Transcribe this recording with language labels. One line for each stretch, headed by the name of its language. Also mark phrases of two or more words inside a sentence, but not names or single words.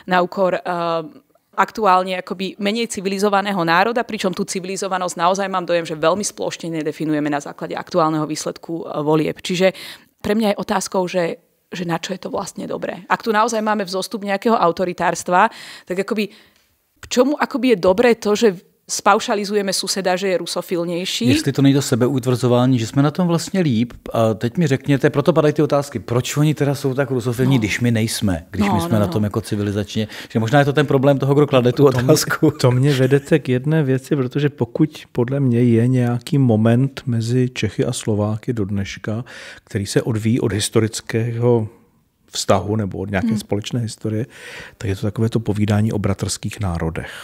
Slovak: aktuálne akoby menej civilizovaného národa, pričom tú civilizovanosť naozaj mám dojem, že veľmi splošne definujeme na základe aktuálneho výsledku volieb. Čiže pre mňa je otázkou, že na čo je to vlastne dobré. Ak tu naozaj máme vzostup nejakého autoritárstva, tak akoby k čomu akoby je dobré to, že spaušalizujeme suseda, že je rusofilnější.
Czech: Jestli to není to sebeutvrzování, že jsme na tom vlastně líp. A teď mi řekněte, proto padají ty otázky, proč oni teda jsou tak rusofilní, když my nejsme, když my jsme na tom jako civilizačně. Že možná je to ten problém toho, kdo klade tu otázku. To mě vedete k jedné věci, protože pokud podle mě je nějaký moment mezi Čechy a Slováky do dneška, který se odvíjí od historického vztahu nebo od nějaké společné historie, tak je to takové to povídání o bratrských národech.